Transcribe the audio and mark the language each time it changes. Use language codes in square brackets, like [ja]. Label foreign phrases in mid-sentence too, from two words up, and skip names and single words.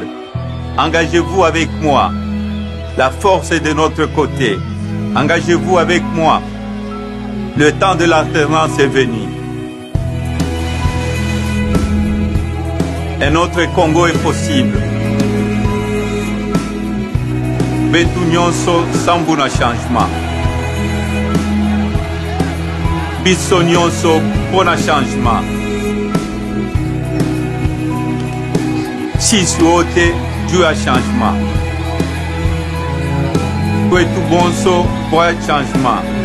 [fr] Engagez-vous avec moi. La force est de notre côté. Engagez-vous avec moi. Le temps de l'alternance est venu. Et notre Congo est possible. [kg] Betu nyonso sambu na changement. [ln] Biso nyonso pona changement. [sw] Sisi wote juu ya changement. [lua] Kwetu bonso kwa changement.